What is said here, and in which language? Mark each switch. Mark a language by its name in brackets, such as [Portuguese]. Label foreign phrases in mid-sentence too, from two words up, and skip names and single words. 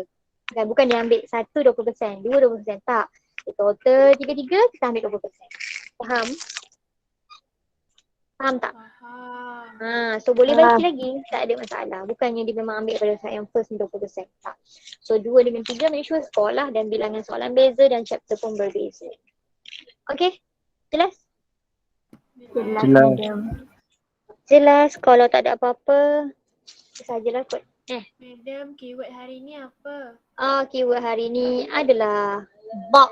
[Malay] Bukan dia ambil 1 20%, 2 20%, tak. Dia total 3 kita ambil 20%. Faham? Faham tak? Faham. So boleh bagi lagi, tak ada masalah. Bukannya dia memang ambil pada saat yang first 20%, tak. So 2 dengan 3 [English] make sure score [Malay] lah, dan bilangan soalan beza dan chapter pun berbeza. Okay? Jelas? Jelas. Jelas. Kalau tak ada apa-apa, sajalah kot. Madam, keyword hari ni apa? Keyword hari ni adalah bulk.